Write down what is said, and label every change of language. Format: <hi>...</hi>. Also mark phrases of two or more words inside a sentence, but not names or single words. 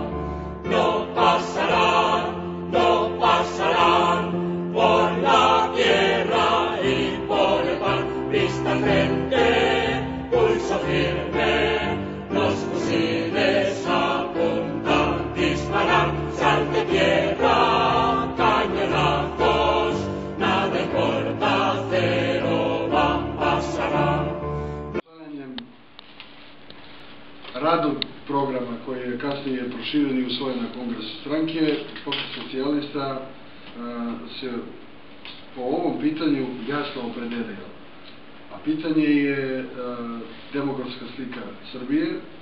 <es>No pasarán, no pasarán, por la tierra y por el pan, vista al frente, pulso firme, los fusiles apuntan, disparar, salte tierra, cañonazos, nada importa, cero va, pasará.</es> <sr>Radu programa koji je kasnije proširen i usvojen na kongresu stranke, Pokret socijalista se po ovom pitanju jasno opredelio. A pitanje je demografska slika Srbije.</sr>